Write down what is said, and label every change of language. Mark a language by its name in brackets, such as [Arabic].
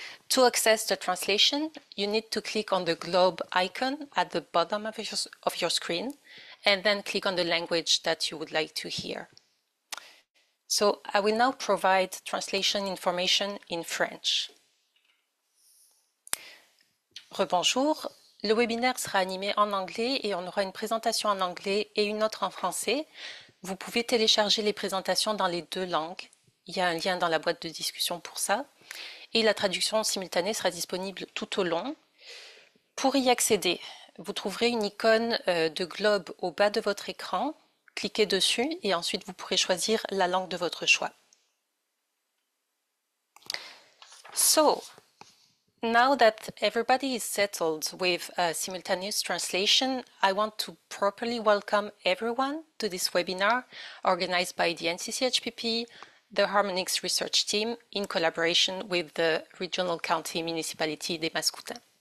[English] To access the translation, you need to click on the globe icon at the bottom of your screen, and then click on the language that you would like to hear. So I will now provide translation information in French. [French] Rebonjour, le webinaire sera animé en anglais et on aura une présentation en anglais et une autre en français. Vous pouvez télécharger les présentations dans les deux langues. Il y a un lien dans la boîte de discussion pour ça. Et la traduction simultanée sera disponible tout au long. Pour y accéder, vous trouverez une icône de globe au bas de votre écran. Cliquez dessus et ensuite vous pourrez choisir la langue de votre choix. [English] So, now that everybody is settled with simultaneous translation, I want to properly welcome everyone to this webinar organized by the NCCHPP, the HARMONICS research team in collaboration with the Regional County Municipality des Maskoutains.